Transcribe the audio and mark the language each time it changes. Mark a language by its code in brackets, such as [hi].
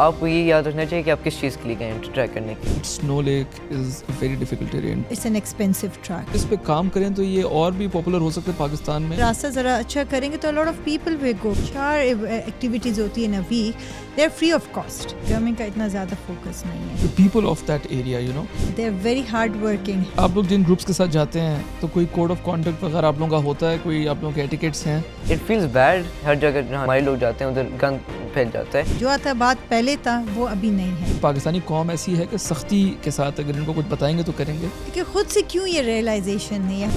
[ur] آپ کو یہ یاد رکھنا چاہیے کہ آپ کس چیز کے لیے گئے ٹریک کرنے کے لیے. [en] Snow Lake is very difficult terrain. It's an expensive trek. [ur] اس پہ کام کریں تو یہ اور بھی پاپولر ہو سکتے پاکستان میں. راستہ ذرا اچھا کریں گے تو [en] Lot of people will go. [ur] 4 activities ہوتی ہیں [en] a week. they are free of cost. [ur] Government کا اتنا زیادہ فوکس نہیں ہے. [en] The people of that area, you know, they are very hard working. [ur] آپ لوگ جن گروپس کے ساتھ جاتے ہیں تو کوئی کوڈ آف کانڈکٹ وغیرہ آپ لوگوں کا ہوتا ہے؟ کوئی آپ لوگوں کے ایٹیکیٹس ہیں؟ [en] It feels bad. [ur] ہر جگہ جہاں ہمارے لوگ جاتے ہیں ادھر گند پھیل جاتا ہے. جو آتا بات پہلے تھا وہ ابھی نہیں ہے. پاکستانی قوم ایسی ہے کہ سختی کے ساتھ اگر ان کو کچھ بتائیں گے تو کریں گے. کہ خود سے کیوں یہ ریئلائزیشن نہیں ہے.